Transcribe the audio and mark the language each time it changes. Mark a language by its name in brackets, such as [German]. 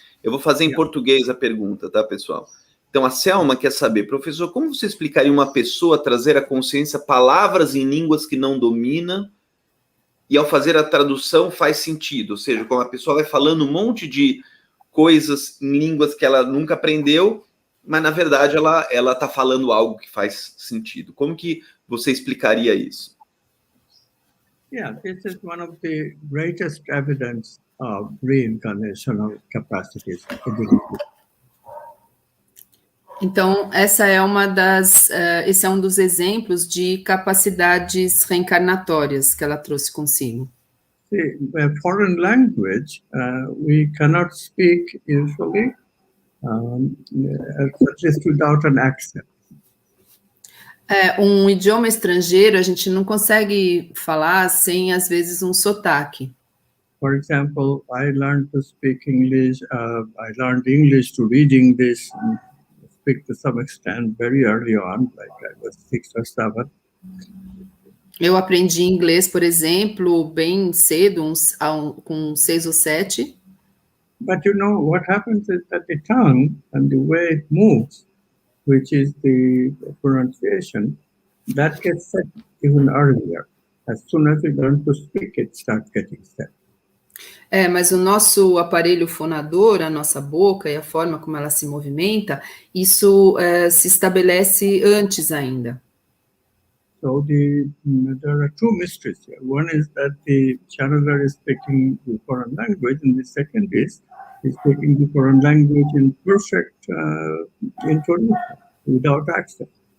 [Portuguese] Eu vou fazer em português a pergunta, tá, pessoal? Então, a Selma quer saber, professor, como você explicaria uma pessoa trazer à consciência palavras em línguas que não domina e ao fazer a tradução faz sentido? Ou seja, quando a pessoa vai falando um monte de coisas em línguas que ela nunca aprendeu, mas, na verdade, ela está falando algo que faz sentido. Como que você explicaria isso? [English] Yeah, this is one of the greatest evidence of reincarnational capacities. [Portuguese] Então, esse é um dos exemplos de capacidades reencarnatórias que ela trouxe consigo. [English] See, a foreign language we cannot speak usually, at least without an accent. [Portuguese] Um idioma estrangeiro a gente não consegue falar sem, às vezes, um sotaque. [English] For example, I learned to speak English, I learned English to read English, and speak to some extent very early on, like I was 6 or 7. [Portuguese] Eu aprendi inglês, por exemplo, bem cedo, com 6 ou 7. [English] But you know, what happens is that the tongue and the way it moves, which is the pronunciation, that gets set even earlier. As soon as you learn to speak, it starts getting set. [Portuguese] Mas o nosso aparelho fonador, a nossa boca e a forma como ela se movimenta, isso se estabelece antes ainda. [English] So there are two mysteries here. One is that the channeler is speaking the foreign language, and the second is he's speaking the foreign language in perfect intonation, without accent.